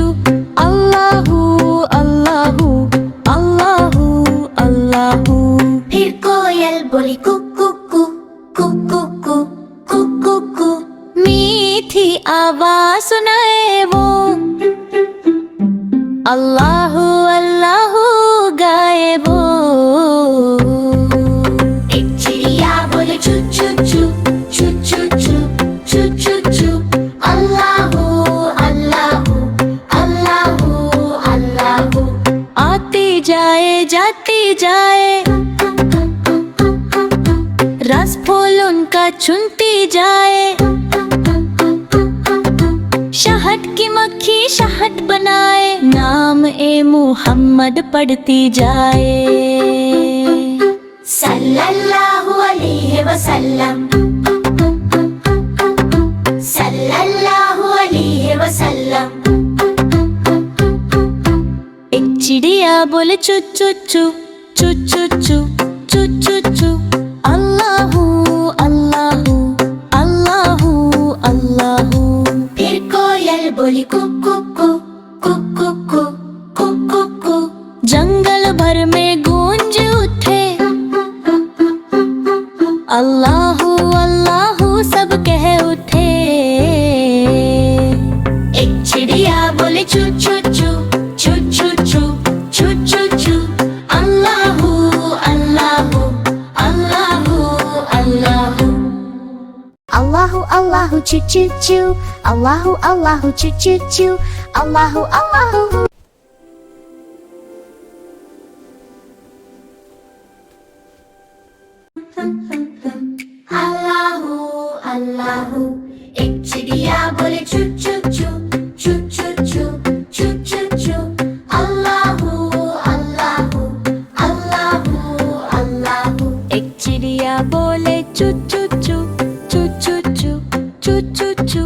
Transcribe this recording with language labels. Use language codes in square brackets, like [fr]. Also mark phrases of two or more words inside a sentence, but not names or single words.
[ar] اللهُ اللهُ اللهُ اللهُ. [hi] फिर कोयल बोली कुकू कू कुकू कू कुकू कू। मीठी आवाज सुनाए वो, [ar] اللهُ اللهُ [hi] गाए वो। एक चिड़िया बोले चू चू चू चू चू चू चू चू चू। [ar] اللهُ اللهُ اللهُ اللهُ. [hi] आती जाए जाती जाए, रस फूल उनका चुनती जाए। शहद की मक्खी शहद बनाए, नाम ए मुहम्मद पढ़ती जाए। [ar] صلى الله عليه وسلم، صلى الله عليه وسلم. [hi] एक चिड़िया बोले चू चू चू चू चू चू चू चू चू। [ar] اللهُ اللهُ اللهُ اللهُ. [hi] फिर कोयल बोली कुकू कू कुकू कू कुकू कू। जंगल भर में गूंज उठे, [ar] اللهُ اللهُ [hi] सब कह उठे। एक चिड़िया बोले चू चू चू चू चू चू चू चू चू। [ar] اللهُ اللهُ اللهُ اللهُ. اللهُ اللهُ choo choo choo. اللهُ اللهُ choo choo choo. اللهُ اللهُ. اللهُ اللهُ. [hi] एक चिड़िया बोले चू चू चू चू चू चू चू चू चू। [ar] اللهُ اللهُ اللهُ اللهُ. [hi] एक चिड़िया बोले चू चू चू चू चू चू चू चू चू।